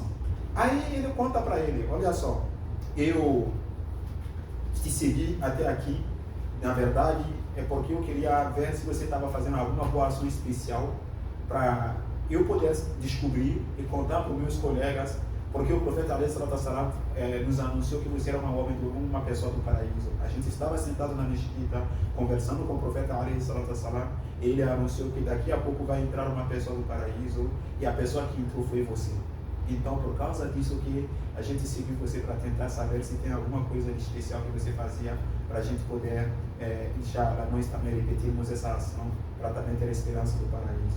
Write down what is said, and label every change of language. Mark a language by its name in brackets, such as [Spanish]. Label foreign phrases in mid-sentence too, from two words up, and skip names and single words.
[Portuguese] Aí ele conta para ele, olha só, eu te segui até aqui, na verdade é porque eu queria ver se você estava fazendo alguma boa ação especial para eu poder descobrir e contar para os meus colegas, porque o profeta [Arabic] عليه الصلاة والسلام [Portuguese] nos anunciou que você era uma pessoa do paraíso. A gente estava sentado na mesquita, conversando com o profeta [Arabic] عليه الصلاة والسلام, [Portuguese] ele anunciou que daqui a pouco vai entrar uma pessoa do paraíso, e a pessoa que entrou foi você. Então, por causa disso que a gente seguiu você para tentar saber se tem alguma coisa de especial que você fazia, para a gente poder, inshallah, nós também repetirmos essa ação, para também ter a esperança do paraíso.